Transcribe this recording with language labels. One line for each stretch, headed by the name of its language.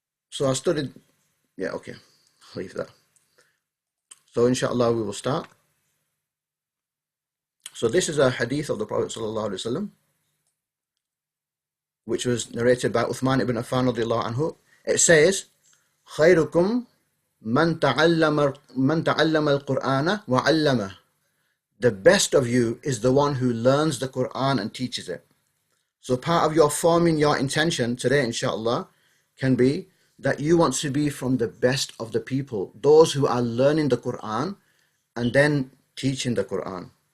English: So I studied, I'll leave that. So inshallah we will start. So this is a hadith of the Prophet sallallahu alaihi wasallam, which was narrated by Uthman ibn Affan radiallahu anhu. It says,
Arabic: خيركم من تعلم القرآن وعلمه.
English: The best of you is the one who learns the Quran and teaches it. So part of your forming your intention today, inshallah, can be that you want to be from the best of the people, those who are learning the Quran and then teaching the Quran.